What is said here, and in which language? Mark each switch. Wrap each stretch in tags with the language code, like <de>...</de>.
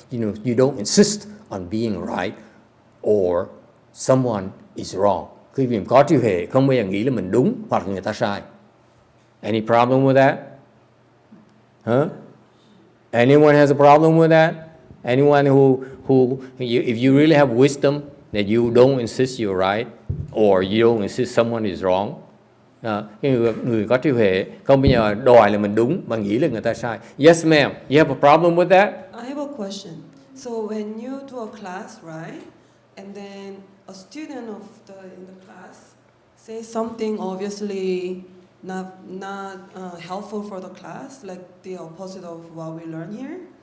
<en>You don't insist on being right or someone is wrong.</en> <vi>Quý vị có trí huệ không bao giờ nghĩ là mình đúng hoặc là người ta sai.</vi> <en>Any problem with that? Huh? Anyone has a problem with that? Anyone who if you really have wisdom that you don't insist you're right or you don't insist someone is wrong.</en> <vi>Cái người có trí huệ không bao giờ đòi là mình đúng mà nghĩ là người ta sai.</vi> <en>Yes, ma'am. You have a problem with that? I have a question. So when you do a class, right, and then a student in the class say something obviously not helpful for the class, like the opposite of what we learn here.</en>